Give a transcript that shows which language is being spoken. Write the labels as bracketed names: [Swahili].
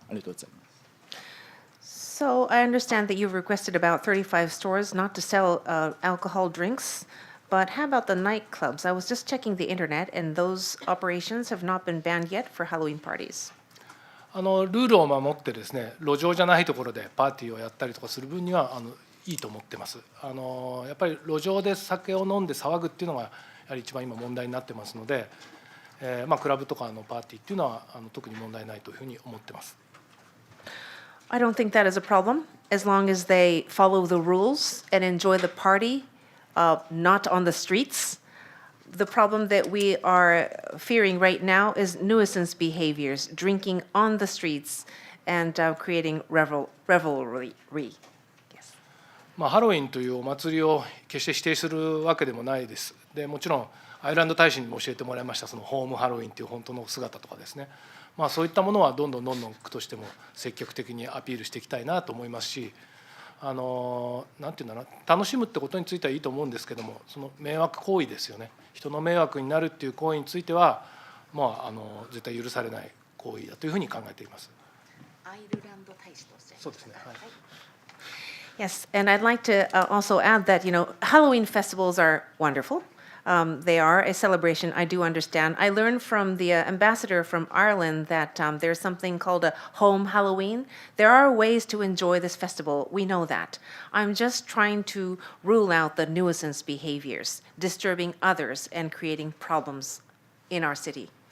[Japanese] ありがとうございます。 [English] So I understand that you've requested about 35 stores not to sell alcohol drinks, but how about the nightclubs? I was just checking the internet, and those operations have not been banned yet for Halloween parties. [Japanese] ルールを守ってですね、路上じゃないところでパーティーをやったりとかする分にはいいと思ってます。やっぱり路上で酒を飲んで騒ぐっていうのがやはり一番今問題になってますので、クラブとかのパーティーっていうのは特に問題ないというふうに思ってます。 [English] I don't think that is a problem, as long as they follow the rules and enjoy the party, not on the streets. The problem that we are fearing right now is nuisance behaviors, drinking on the streets and creating revelry. Yes. [Japanese] ハロウィンというお祭りを決して否定するわけでもないです。でもちろんアイルランド大使にも教えてもらいましたそのホームハロウィンという本当の姿とかですね、そういったものはどんどん区としても積極的にアピールしていきたいなと思いますし、なんていうんだろうな、楽しむってことについてはいいと思うんですけども、その迷惑行為ですよね、人の迷惑になるっていう行為については、絶対許されない行為だというふうに考えています。アイルランド大使として。そうですね。はい。 [English] Yes, and I'd like to also add that, Halloween festivals are wonderful. They are a celebration, I do understand. I learned from the ambassador from Ireland that there's something called a home Halloween. There are ways to enjoy this festival, we know that. I'm just trying to rule out the nuisance behaviors, disturbing others and creating problems in our city.